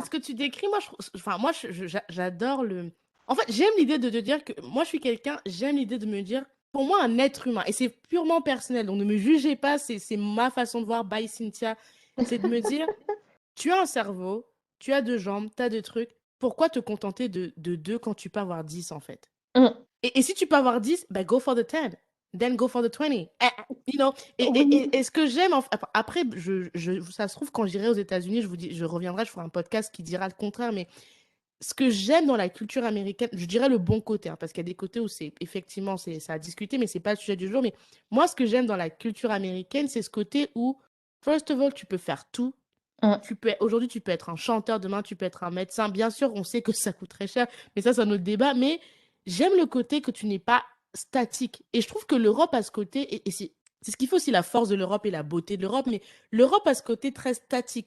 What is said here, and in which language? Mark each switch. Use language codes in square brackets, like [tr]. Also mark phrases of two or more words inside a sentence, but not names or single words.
[fr] ce que tu décris, moi, enfin, moi, j'adore le. En fait, j'aime l'idée de te dire que moi, je suis quelqu'un, j'aime l'idée de me dire, pour moi, un être humain, et c'est purement personnel, donc ne me jugez pas, c'est ma façon de voir, by Cynthia, c'est de me dire, tu as un cerveau, tu as deux jambes, tu as deux trucs, pourquoi te contenter de deux quand tu peux avoir 10 en fait? Mm. Et si tu peux avoir 10, ben [en] go for the 10. Then go for the 20. You know? [fr] Oui. Et ce que j'aime, après, ça se trouve, quand j'irai aux États-Unis, je reviendrai, je ferai un podcast qui dira le contraire, mais ce que j'aime dans la culture américaine, je dirais le bon côté, hein, parce qu'il y a des côtés où c'est effectivement ça a discuté, mais c'est pas le sujet du jour. Mais moi, ce que j'aime dans la culture américaine, c'est ce côté où, [en] first of all, [fr] tu peux faire tout. Mm. Aujourd'hui, tu peux être un chanteur, demain, tu peux être un médecin. Bien sûr, on sait que ça coûte très cher, mais ça, c'est un autre débat. Mais j'aime le côté que tu n'es pas statique. Et je trouve que l'Europe a ce côté, et c'est ce qu'il faut aussi, la force de l'Europe et la beauté de l'Europe, mais l'Europe a ce côté très statique.